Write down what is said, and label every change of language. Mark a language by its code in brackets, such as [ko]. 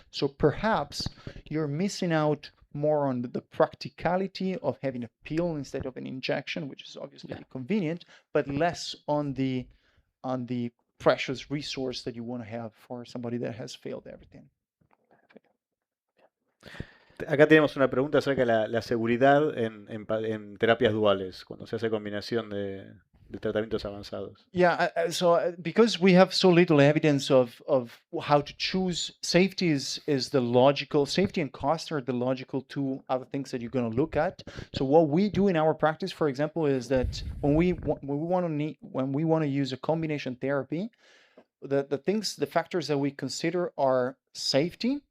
[en] So perhaps you're missing out more on the practicality of having a pill instead of an injection, which is obviously convenient, but less on the precious resource that you want to have for somebody that has failed everything. [es] Acá tenemos una pregunta acerca de la seguridad en terapias duales, cuando se hace combinación de tratamientos avanzados. [en] Yeah, so because we have so little evidence of how to choose, safety is the logical, safety and cost are the logical 2 other things that you're going to look at. So what we do in our practice, for example, is that when we want to use a combination therapy, the factors that we consider are safety.